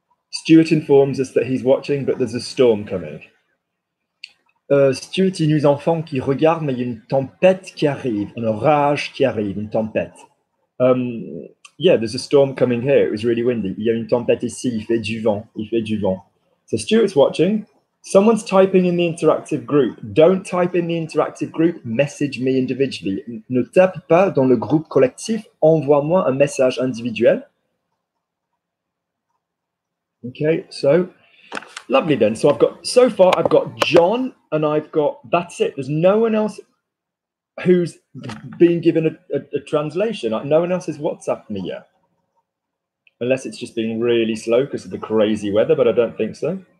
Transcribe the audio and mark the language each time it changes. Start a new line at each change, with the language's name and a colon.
English: Stuart informs us that he's watching, but there's a storm coming.
French: Stuart, il nous informe qu'il regarde, mais il y a une tempête qui arrive, un orage qui arrive, une tempête.
English: Yeah, there's a storm coming here. It was really windy.
French: Il y a une tempête ici, il fait du vent, il fait du vent.
English: So Stuart's watching. Someone's typing in the interactive group. Don't type in the interactive group, message me individually.
French: Ne tape pas dans le groupe collectif, envoie-moi un message individuel.
English: Okay, so lovely then. So so far I've got John and that's it. There's no one else who's been given a translation. No one else has WhatsApped me yet. Unless it's just been really slow because of the crazy weather, but I don't think so.